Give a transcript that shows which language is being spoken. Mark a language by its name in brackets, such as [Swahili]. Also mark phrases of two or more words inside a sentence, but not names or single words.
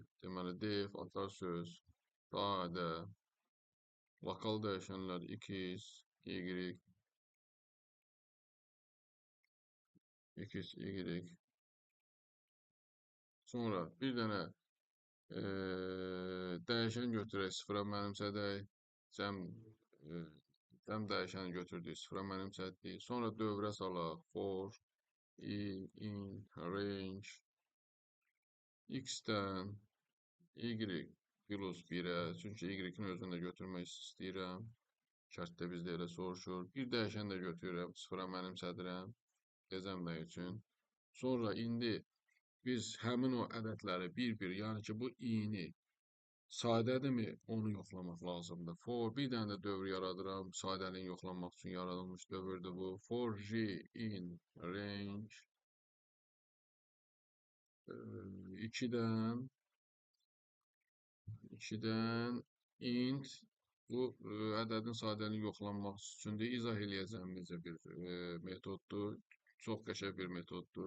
[Azerbaijani] Deməli, def, atar söz, sadə, lokal dəyişənlər x, y, x, y. Sonra bir dənə dəyişən götürək, sıfıra mənimsədək. Cəm dəyişəni götürdük, sıfıra mənimsədik. Sonra dövrə salaq, [English] for, in, range, [Azerbaijani] x-dən y plus 1-ə, çünki y-in özünü də götürmək istəyirəm. Şərtdə bizdə elə soruşur. Bir dəyişən də götürürəm, sıfıra mənimsədirəm. Deyəcəm nə üçün. Sonra indi biz həmin o ədədləri bir-bir, yəni ki, bu i-ni sadədirmi, onu yoxlamaq lazımdır. For, bir dənə də dövr yaradıram, sadəliyin yoxlanmaq üçün yaradılmış dövrdür bu. [English] For j in range [Azerbaijani] 2-dən int bu ədədin sadəliyini yoxlanmaq üçündür. İzah eləyəcəm necə bir metoddur. Çox qəşəng bir metoddur.